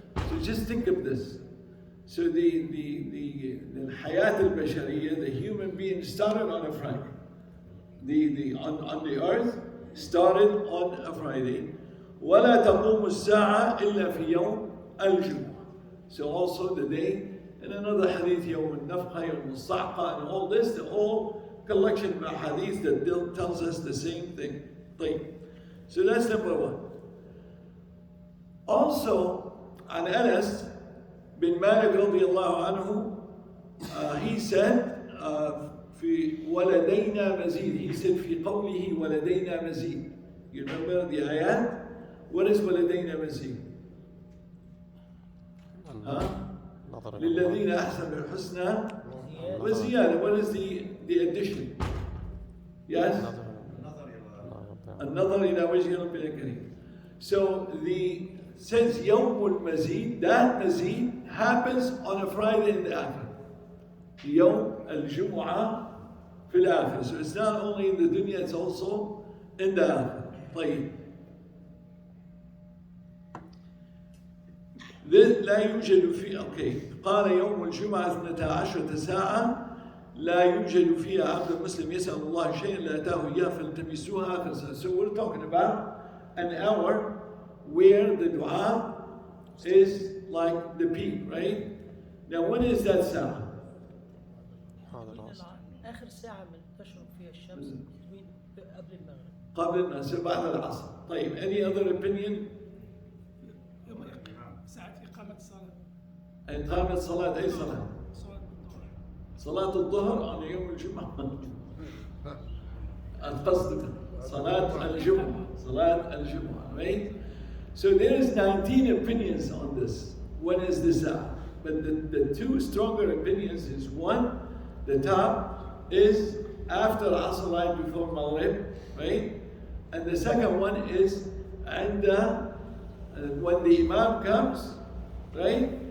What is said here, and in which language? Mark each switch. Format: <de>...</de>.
<en>So just think of this. So the Hayat al-Bashariyah, the human being started on a Friday. On the earth started on a Friday.</en> <ar>ولا تقوم الساعة إلا في يوم الجمعة.</ar> <en>So also the day, in another hadith,</en> <ar>يوم النفخة, يوم الصعقة,</ar> <en>and all this, the whole collection of hadith that tells us the same thing. So that's number one.</en> <ar>Also, عن أنس بن مالك رضي الله عنه,</ar> <en>he said,</en> <ar>في ولدينا مزيد.</ar> <en>He said</en> <ar>في قوله ولدينا مزيد.</ar> <en>You remember the ayat? What is</en> <ar>ولدينا مزيد? للذين أحسنوا الحسنى وزيادة.</ar> <en>What is the addition? Yes?</en> <ar>النظر إلى وجه ربنا الكريم.</ar> <en>So the says</en> <ar>يوم المزيد,</ar> <en>that mazid happens on a Friday in the Akhirah.</en> <ar>يوم الجمعة في الآخرة.</ar> <en>So it's not only in the dunya, it's also in the Akhirah.</en> <ar>طيب. لا يوجد في قال يوم الجمعة 12 ساعة لا يوجد فيها عبد مسلم يسأل الله شيئا لا أتاه إياه فالتمسوها آخر ساعة.</ar> <en>So we're talking about an hour where the dua is like the peak, right? Now when is that ساعة?</en> <ar>آخر ساعة من تشرق فيها الشمس قبل المغرب. قبل المغرب بعد العصر.</ar> <en>طيب, any other opinion?</en> <ar>ساعة إقامة الصلاة. إقامة صلاة أي صلاة؟ صلاة الظهر on يوم الجمعة. القصد صلاة الجمعة. صلاة الجمعة, right?</ar> <en>So there is 19 opinions on this. When is the Sa'ah? But the two stronger opinions is one, the top is after Asr, right before Maghrib, right? And the second one is and when the Imam comes, right?</en>